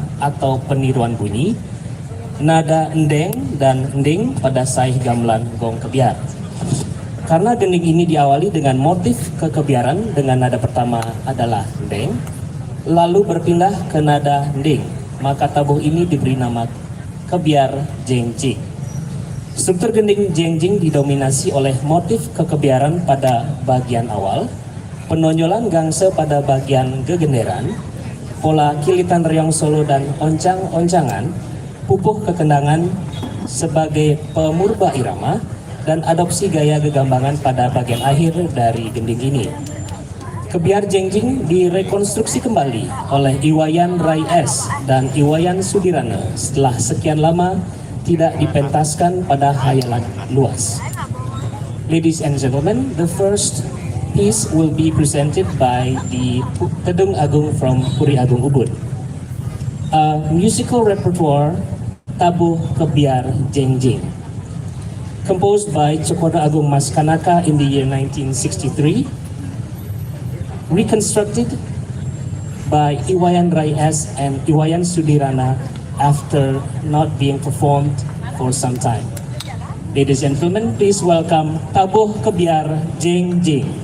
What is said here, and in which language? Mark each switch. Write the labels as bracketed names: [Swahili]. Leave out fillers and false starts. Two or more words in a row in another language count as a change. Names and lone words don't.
[Indonesian] atau peniruan bunyi, nada endeng dan ending pada saih gamelan gong kebiar. Karena gending ini diawali dengan motif kekebiaran dengan nada pertama adalah endeng, lalu berpindah ke nada ending, maka tabuh ini diberi nama kebiar jengjing. Struktur gending jengjing didominasi oleh motif kekebiaran pada bagian awal, penonjolan gangse pada bagian gegenderan, pola kilitan reong solo dan oncang-oncangan, pupuh kekendangan sebagai pemurba irama, dan adopsi gaya gegambangan pada bagian akhir dari gending ini. Kebiar jengjing direkonstruksi kembali oleh Iwayan Rai S. dan Iwayan Sudirana setelah sekian lama tidak dipentaskan pada hayalan luas. [English] Ladies and gentlemen, the first piece will be presented by the Tedung Agung from Puri Agung Ubud. A musical repertoire Tabuh Kebiar Jengjing, composed by Cokoda Agung Mas Kanaka in the year 1963, reconstructed by Iwayan Rai S. and Iwayan Sudirana after not being performed for some time. Ladies and gentlemen, please welcome Tabuh Kebiar Jengjing.